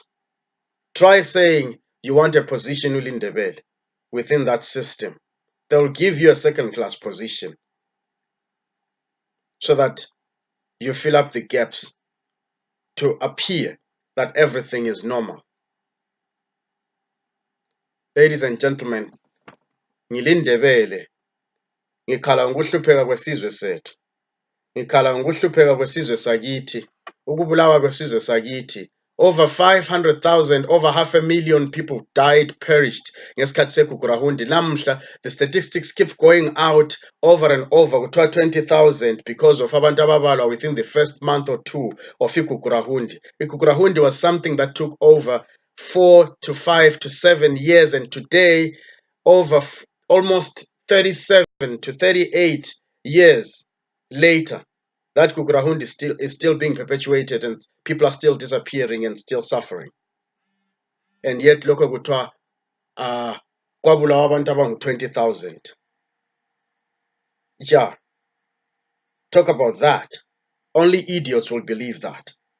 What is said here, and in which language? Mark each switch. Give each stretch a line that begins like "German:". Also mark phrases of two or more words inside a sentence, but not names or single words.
English: Try saying you want a position within that system. They'll give you a second class position so that you fill up the gaps to appear that everything is normal. Ladies and gentlemen,
North Ndebele: ngilindebele, ngikhala ngokuhlupheka kwesizwe sethu, ngikhala ngokuhlupheka kwesizwe sakithi, ukubulawa kwesizwe sakithi.
English: Over 500,000, over 500,000 people died, perished. Namhla, the statistics keep going out over and over. 20,000 because of
North Ndebele: abantu ababalwa
English: within the first month or two of Ikukurahundi. Ikukurahundi was something that took over 4 to 5 to 7 years, and today, over almost 37 to 38 years later, that Kukurahundi is still being perpetuated, and people are still disappearing and still suffering. And yet,
North Ndebele: lokho kuthiwa kwabulawa abantu abangu 20,000.
English: Yeah, talk about that. Only idiots will believe that.